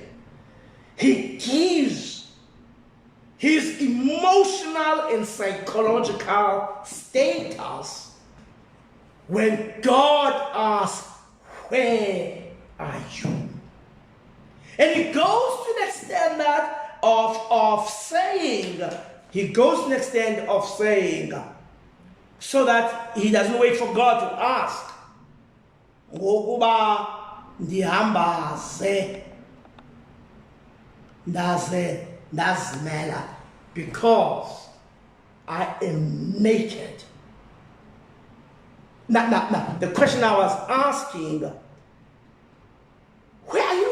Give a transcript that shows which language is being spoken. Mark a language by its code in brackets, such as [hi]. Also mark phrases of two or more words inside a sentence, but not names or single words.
[en] He gives his emotional and psychological status when God asks, where are you? And he goes to the extent that of saying, so that he doesn't wait for God to ask, [xh] ngokuba ndihamba ze ndazimela, [en] because I am naked. Now, the question I was asking, where are you?